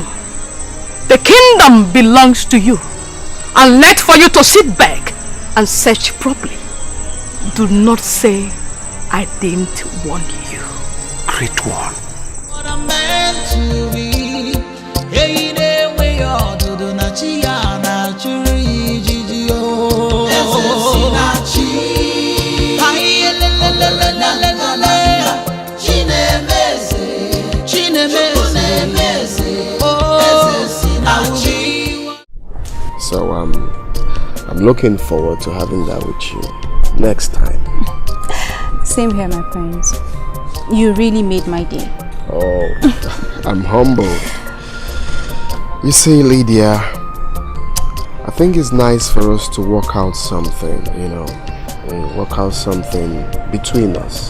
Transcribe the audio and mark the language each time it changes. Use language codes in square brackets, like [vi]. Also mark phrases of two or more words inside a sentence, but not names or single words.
[en] The kingdom belongs to you, and left for you to sit back and search properly. Do not say I didn't warn you. Great one. meant to be. Hey, they way all do na chia na churi jiji oh. Sinachi. Ay le le le le le le le. Chinemeze, chinemeze. Oh, sinachi. So I'm looking forward to having that with you next time. Same here, my friends. You really made my day. Oh, I'm humbled. You see, Lydia, I think it's nice for us to work out something, you know, work out something between us.